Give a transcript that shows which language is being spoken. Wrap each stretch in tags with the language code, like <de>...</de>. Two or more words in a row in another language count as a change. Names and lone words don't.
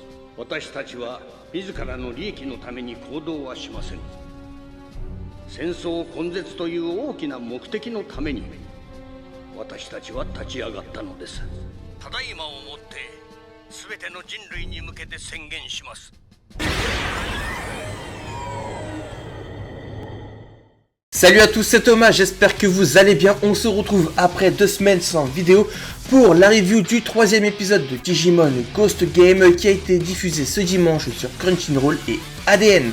<ja>私たちは自らの利益のために行動はしません。戦争根絶という大きな目的のために私たちは立ち上がったのです。ただいまをもって全ての人類に向けて宣言します。</ja> <fr>Salut à tous, c'est Thomas, j'espère que vous allez bien. On se retrouve après 2 semaines sans vidéo pour la review du 3e épisode de Digimon Ghost Game qui a été diffusé ce dimanche sur Crunchyroll et ADN.</fr>